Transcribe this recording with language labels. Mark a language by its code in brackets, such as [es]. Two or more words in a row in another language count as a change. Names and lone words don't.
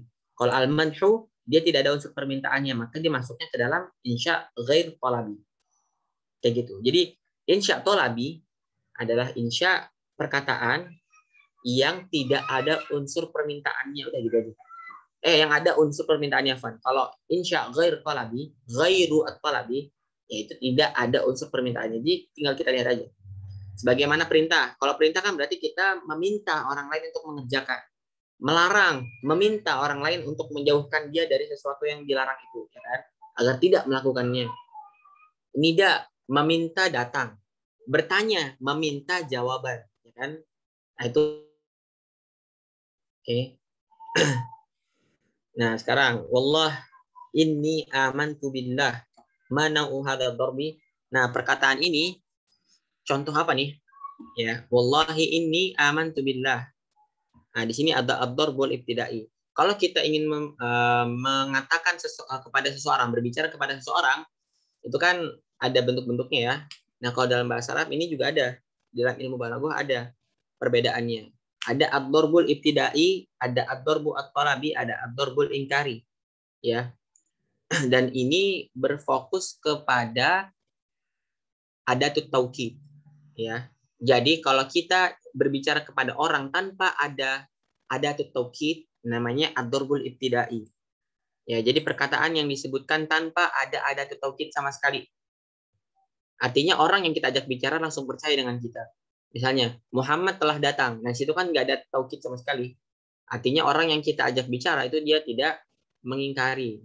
[id] Kalau al-manhu, dia tidak ada unsur permintaannya, maka dia masuknya ke dalam [ar] إنشاء غير طلبي. [id] Kayak gitu. Jadi [ar] إنشاء طلبي [id] adalah insya perkataan yang tidak ada unsur permintaannya, udah gitu aja. Yang ada unsur permintaannya, Van. Kalau [ar] إنشاء غير طلبي، غير الطلبي, [id] yaitu tidak ada unsur permintaannya. Jadi tinggal kita lihat aja. Sebagaimana perintah. Kalau perintah kan berarti kita meminta orang lain untuk mengerjakan. Melarang, meminta orang lain untuk menjauhkan dia dari sesuatu yang dilarang itu, ya kan? Agar tidak melakukannya. Nida, meminta datang. Bertanya, meminta jawaban, ya kan? Nah, itu oke. Nah, sekarang [ar] والله إني آمنت بالله [id] mana [ar] هذا ضربي. [id] Nah, perkataan ini contoh apa nih? Ya, [ar] والله إني آمنت بالله. [id] Nah, di sini ada [ar] الضرب الابتدائي. [id] Kalau kita ingin mengatakan kepada seseorang, berbicara kepada seseorang, itu kan ada bentuk-bentuknya ya. Nah, kalau dalam bahasa Arab ini juga ada. Dalam ilmu balaghah ada perbedaannya. Ada [ar] الضرب الابتدائي, [id] ada [ar] الضرب الطلبي, [id] ada [ar] الضرب الإنكاري. [id] Ya. Dan ini berfokus kepada [ar] أداة التوكيد. [id] Ya. Jadi kalau kita berbicara kepada orang tanpa ada [ar] أداة التوكيد, [id] namanya [ar] الضرب الابتدائي. [id] Ya, jadi perkataan yang disebutkan tanpa ada [ar] أداة التوكيد [id] sama sekali. Artinya orang yang kita ajak bicara langsung percaya dengan kita. Misalnya, Muhammad telah datang. Nah, situ kan nggak ada taukid sama sekali. Artinya orang yang kita ajak bicara itu dia tidak mengingkari.